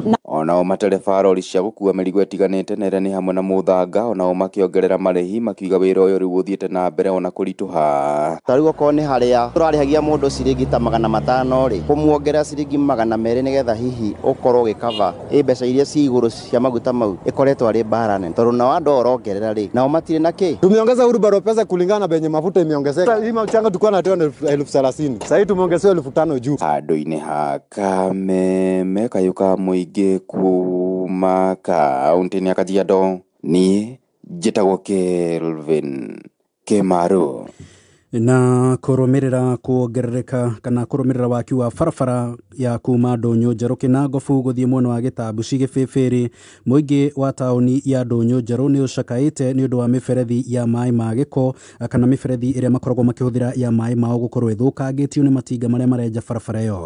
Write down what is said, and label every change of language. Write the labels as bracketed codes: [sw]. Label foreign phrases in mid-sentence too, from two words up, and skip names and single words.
[ki] Onao matereba rori cia gũkua mĩrigo ĩtiganĩte na ĩrĩa nĩ hamwe na mũthanga onao makĩongerera marĩhi makiuga wĩra ũyũ rĩu ũthiĩte na mbere ona kũritũha. Tarĩu okorwo nĩ harĩa tũrarĩhagia mũndũ ciringi ta 500 rĩ kũmuongerera ciringi 200 nĩgetha hihi ũkorwo gĩkava mbeca iria ci igũrũ cia maguta mau ĩkoretwo arĩ bara nene tondũ nao andũ orongerera rĩ nao matirĩ na kĩ. [sw] Tumeongeza urubaro pesa kulingana na benye mafuta imeongezeka. Hii mchanga tulikuwa natoa 30,000. Sasa hivi tumeongezewa 5,000 juu. [ki] Handũ-inĩ ha Kameme kayuka mũingĩ kuma kaunti-inĩ ya Kajiado niĩ njĩtagwo Kelvin Kimaro. Na kũrũmĩrĩra kuongerereka kana kũrũmĩrĩra waki wa barabara ya kuma Ndũnyũ Njerũ Kĩnangobu gũthiĩ mwena wa Gĩtambuci Gĩbĩbĩrĩ, mũingĩ wa taũni ya Ndũnyũ Njerũ nĩ ũcakaĩte nĩ ũndũ wa mĩberethi ya maĩ ma gĩko kana mĩberethi ĩrĩa makoragwo makĩhũthĩra ya maĩ mao gũkorwo ĩthũkangĩtio nĩ matinga marĩa marenja barabara ĩyo.